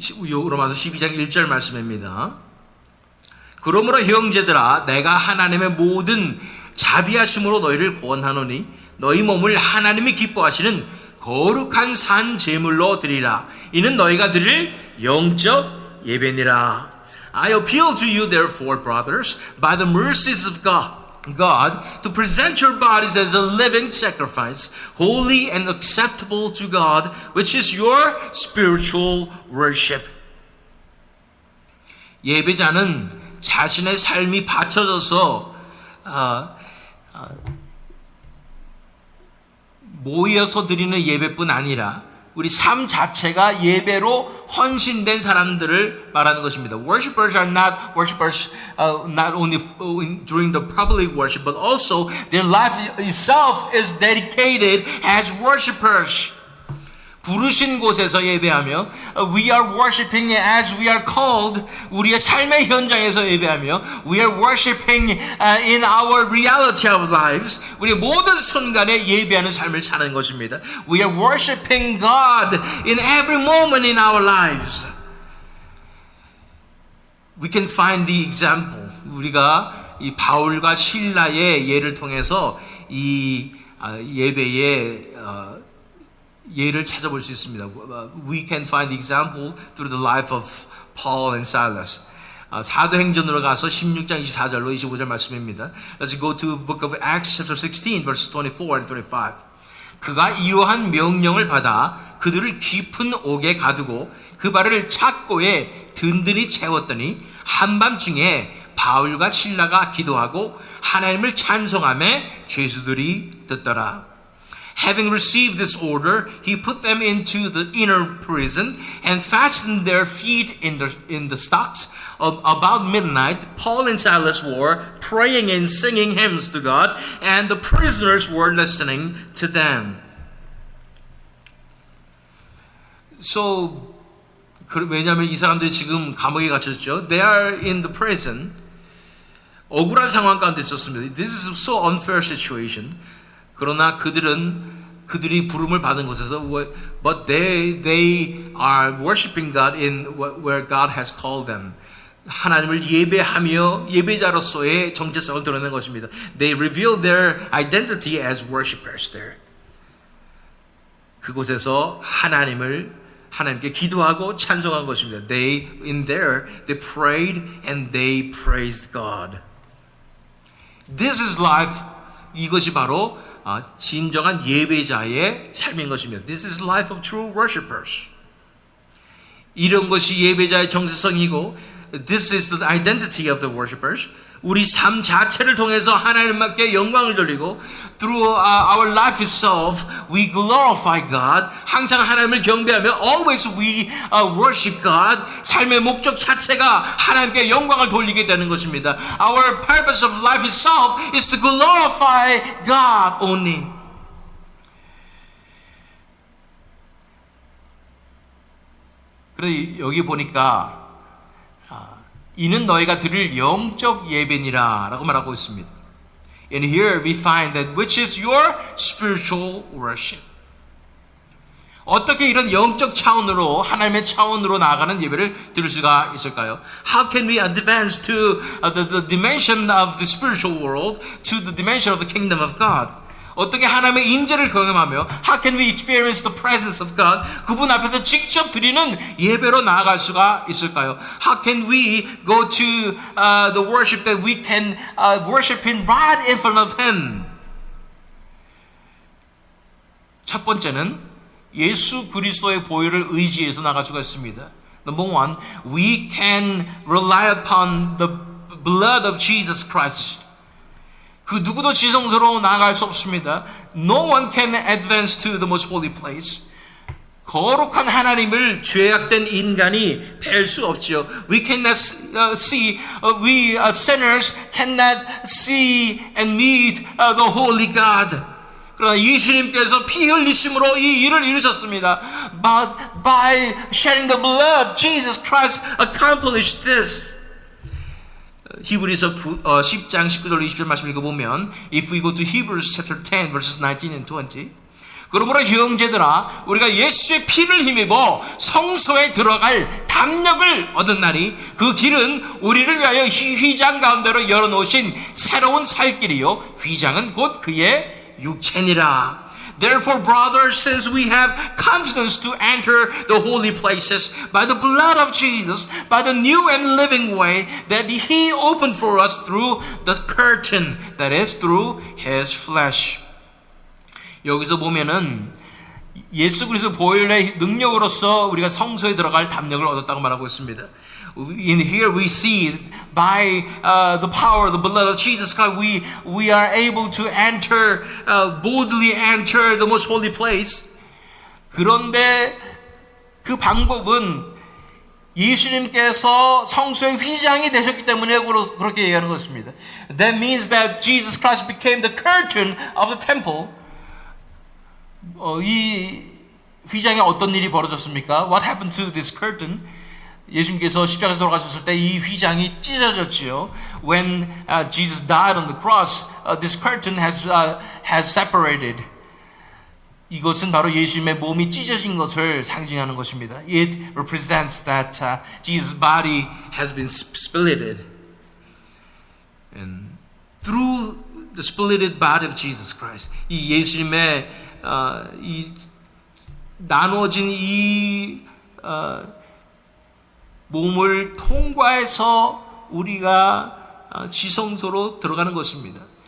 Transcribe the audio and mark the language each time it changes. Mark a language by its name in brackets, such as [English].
[Korean] 로마서 12장 1절 말씀입니다. 그러므로 형제들아 내가 하나님의 모든 자비하심으로 너희를 구원하노니 너희 몸을 하나님이 기뻐하시는 거룩한 산 제물로 드리라. 이는 너희가 드릴 영적 예배니라. [English] I appeal to you therefore, brothers, by the mercies of God, to present your bodies as a living sacrifice, holy and acceptable to God, which is your spiritual worship. [Korean] 예배자는 자신의 삶이 바쳐져서 모여서 드리는 예배뿐 아니라 우리 삶 자체가 예배로 헌신된 사람들을 말하는 것입니다. [English] Worshippers are not worshippers not only during the public worship, but also their life itself is dedicated as worshippers. [Korean] 부르신 곳에서 예배하며 [English] we are worshiping as we are called. [Korean] 우리의 삶의 현장에서 예배하며 [English] we are worshiping in our reality of lives. [Korean] 우리의 모든 순간에 예배하는 삶을 사는 것입니다. [English] We are worshiping God in every moment in our lives. We can find the example. [Korean] 우리가 이 바울과 실라의 예를 통해서 이 예배의 예를 찾아볼 수 있습니다. [English] We can find the example through the life of Paul and Silas. [Korean] 사도행전으로 가서 16장 24절로 25절 말씀입니다. [English] Let's go to the book of Acts chapter 16 verses 24 and 25. [Korean] 그가 이러한 명령을 받아 그들을 깊은 옥에 가두고 그 발을 착고에 든든히 채웠더니 한밤중에 바울과 실라가 기도하고 하나님을 찬송하며 죄수들이 듣더라. [English] Having received this order, he put them into the inner prison and fastened their feet in the stocks. About midnight, Paul and Silas were praying and singing hymns to God, and the prisoners were listening to them. [Korean] So, 왜냐하면 이 사람들이 지금 감옥에 갇혔죠. [English] They are in the prison. [Korean] 억울한 상황 가운데 있었습니다. [English] This is so unfair situation. [Korean] 그러나 그들이 부름을 받은 곳에서 [English] but they are worshiping God in where God has called them. [Korean] 하나님을 예배하며 예배자로서의 정체성을 드러낸 것입니다. [English] They reveal their identity as worshipers there. [Korean] 그곳에서 하나님께 기도하고 찬송한 것입니다. [English] They prayed and they praised God. This is life. [Korean] 이것이 바로 진정한 예배자의 삶인 것입니다. [English] This is life of true worshipers. [Korean] 이런 것이 예배자의 정체성이고 [English] This is the identity of the worshipers. [Korean] 우리 삶 자체를 통해서 하나님께 영광을 돌리고 [English] Through our life itself, we glorify God. [Korean] 항상 하나님을 경배하며 [English] Always we worship God. [Korean] 삶의 목적 자체가 하나님께 영광을 돌리게 되는 것입니다. [English] Our purpose of life itself is to glorify God only. [Korean] 그래서 여기 보니까 이는 너희가 드릴 영적 예배니라 라고 말하고 있습니다. [English] And here we find that which is your spiritual worship. [Korean] 어떻게 이런 영적 차원으로 하나님의 차원으로 나아가는 예배를 드릴 수가 있을까요? [English] How can we advance to the dimension of the spiritual world to the dimension of the kingdom of God? [Korean] 어떻게 하나님의 임재를 경험하며 [English] How can we experience the presence of God? [Korean] 그분 앞에서 직접 드리는 예배로 나아갈 수가 있을까요? [English] How can we go to the worship that we can worship Him right in front of Him? [Korean] 첫 번째는 예수 그리스도의 보혈을 의지해서 나갈 수가 있습니다. [English] Number one, we can rely upon the blood of Jesus Christ. [Korean] 그 누구도 지성소로 나아갈 수 없습니다. [English] No one can advance to the most holy place. [Korean] 거룩한 하나님을 죄악된 인간이 뵐 수 없지요. [English] We cannot see, we sinners cannot see and meet the holy God. [Korean] 그러나 예수님께서 피 흘리심으로 이 일을 이루셨습니다. [English] But by shedding the blood, Jesus Christ accomplished this. [Korean] 히브리서 10장 19절 20절 말씀 읽어보면 [English] If we go to Hebrews chapter 10 verses 19 and 20 [Korean] 그러므로 형제들아 우리가 예수의 피를 힘입어 성소에 들어갈 담력을 얻은 날이 그 길은 우리를 위하여 휘장 가운데로 열어놓으신 새로운 살 길이요 휘장은 곧 그의 육체니라. [English] Therefore, brothers, since we have confidence to enter the holy places by the blood of Jesus, by the new and living way that He opened for us through the curtain, that is, through His flesh. [Korean] 여기서 보면은 예수 그리스도 보혈의 능력으로서 우리가 성소에 들어갈 담력을 얻었다고 말하고 있습니다. [English] In here we see by the power of the blood of Jesus Christ we are able to enter boldly enter the most holy place. [Korean] 그런데 그 방법은 예수님께서 성소의 휘장이 되셨기 때문에 그렇게 얘기하는 것입니다. [English] That means that Jesus Christ became the curtain of the temple. [Korean] 이 휘장에 어떤 일이 벌어졌습니까? [English] What happened to this curtain? [Korean] 예수님께서 십자가에서 돌아가셨을 때 이 휘장이 찢어졌지요. [English] When Jesus died on the cross, this curtain has separated. [Korean] 이것은 바로 예수님의 몸이 찢어진 것을 상징하는 것입니다. [English] It represents that Jesus' body has been splitted. And through the splitted body of Jesus Christ, [Korean] 이 예수님의 이 나눠진 이 몸을 통과해서 우리가 지성소로 들어가는 것입니다.